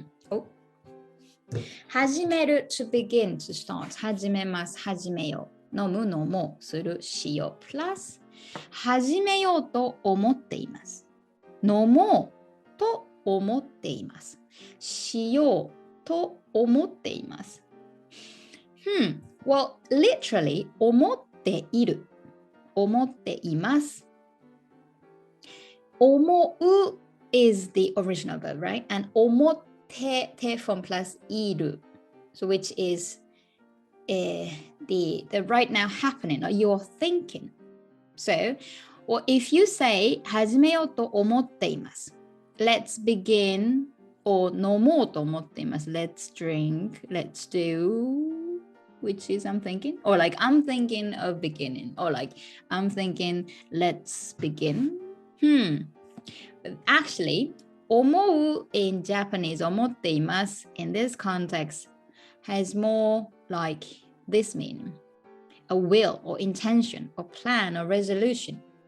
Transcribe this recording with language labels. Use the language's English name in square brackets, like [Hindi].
[Japanese] う始める [English] to begin to start [Japanese] 始めます始めよう飲む飲もうするしよう plus 始めようと思っています飲もうと思っていますしようと思っています [English] Well, literally, 思っている。 [Japanese] 思っています。 [English] 思う is the original verb, right? And 思って form plus いる. So which is the right now happening, or you're thinking. So, or if you say [Japanese] 始めようと思っています。 [English] Let's begin, or [Japanese] 飲もうと思っています。 [English] Let's drink, let's do, which is I'm thinking, or like I'm thinking of beginning, or like I'm thinking let's begin. But actually, 思う in Japanese, 思っています in this context has more like this meaning, a will or intention or plan or resolution.